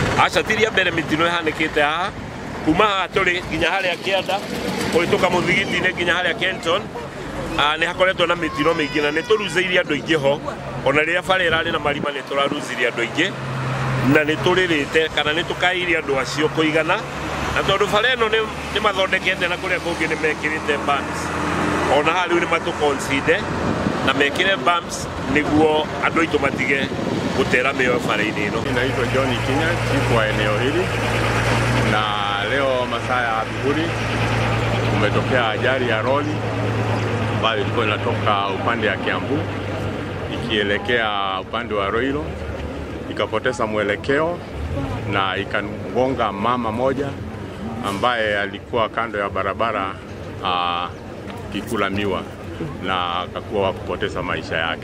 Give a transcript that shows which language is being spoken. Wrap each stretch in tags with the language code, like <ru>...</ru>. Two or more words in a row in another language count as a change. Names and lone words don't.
<ki>Aca ti rĩa mbere mĩtino ĩhanĩkĩte haha kuma haha tũrĩ nginya harĩa kĩanda kũhĩtũka mũthigiti-inĩ nginya harĩa Kenton nĩ hakoretwo na mĩtino mĩingĩ na nĩ tũruzĩirie andũ aingĩ ho ona rĩrĩa bara ĩrarĩ na marima nĩ tũraruzirie andũ aingĩ na nĩ tũrĩrĩte kana nĩ tũkaire andũ acio kũigana na tondũ bara ĩno nĩ mathondekete na kũrĩa kũngĩ nĩ mekĩrĩte bumps ona haha rĩu nĩ matũconsider na mekĩre bumps nĩguo andũ aitũ matige gũtera mĩoyo bara-inĩ ĩno.</ki> <sw>Naitwa John Kinya, chifu wa eneo hili, na leo masaa ya adhuhuri umetokea ajali ya lori ambayo ilikuwa inatoka upande ya Kiambu ikielekea upande wa Roiro, ikapoteza mwelekeo na ikamgonga mama moja ambaye alikuwa kando ya barabara kikula miwa na akakuwa kupoteza maisha yake.</sw>